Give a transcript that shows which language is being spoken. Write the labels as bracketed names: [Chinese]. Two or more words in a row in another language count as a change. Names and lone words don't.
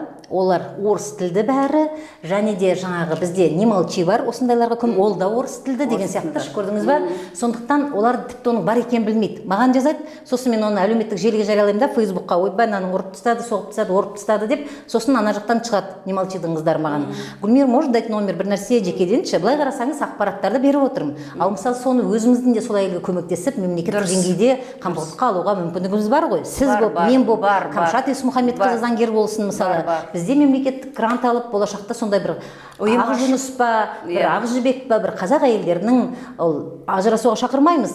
[Kazakh] Олар орыс тілді бәрі, және де жаңағы бізде не молчи бар, осындайларға ол да орыс тілді деген сияқты, көрдіңіз ба? Сондықтан олар тіпті оның бар екенін білмейді. Маған жазады, сосын мен оны әлеуметтік желіге жариялаймын да, Фейсбукқа, ойбай, мынаның ұрып тастады, соғып тастады, орып тастады деп, сосын ана жақтан шығады не молчидың қыздар маған. Гүлмир, [Russian] может дать номер, [Kazakh] бір нәрсе жекеденші, былай қарасаңыз ақпараттарды беріп отырмын. Ал мысалы соны өзіміздің де сол әйелге көмектесіп, мемлекет деңгейде қамқорлыққа алуға мүмкіндігіміз бар ғой. Сіз Бар, болып, бар, мен болып, бар, Камшат Есмұхамедқызы заңгер болсын мысалы. Бар. Бізде мемлекеттік грант алып болашақта сондай бір Ақжүніс па, бір Ақжібек па, бір қазақ әйелдерінің ажырасуға шақырмаймыз.